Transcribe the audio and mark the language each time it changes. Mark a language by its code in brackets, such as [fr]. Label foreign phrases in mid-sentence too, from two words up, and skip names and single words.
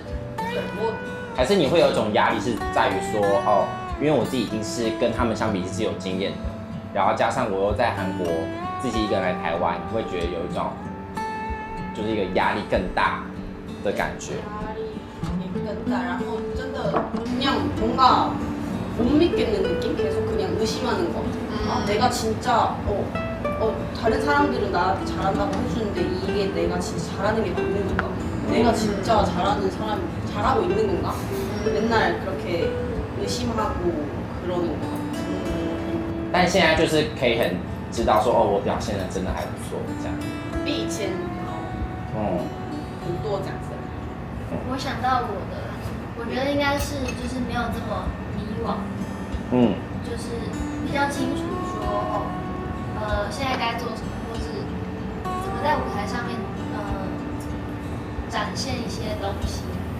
[zh] 还是你会有一种压力是在于说因为我自己已经是跟他们相比是有经验的，然后加上我又在韩国自己一个人来台湾，你会觉得有一种就是一个压力更大的感觉。压力也更大，然后真的 [ko] 그냥 뭔가 못 믿겠는 느낌? 계속 그냥 의심하는 거. 내가 진짜 다른 사람들은 나한테 잘한다고 해주는데 이게 내가 진짜 잘하는 게 맞는 건가? 내가 진짜 잘하고 있는 건가? 맨날 그렇게 의심하고 그러는 거. [zh] 但现在就是可以很知道说我表现的真的还不错，这样。比以前很多这样子。我想到我觉得应该是就是没有这么迷惘，就是比较清楚说现在该做什么，或是怎么在舞台上面展现一些东西。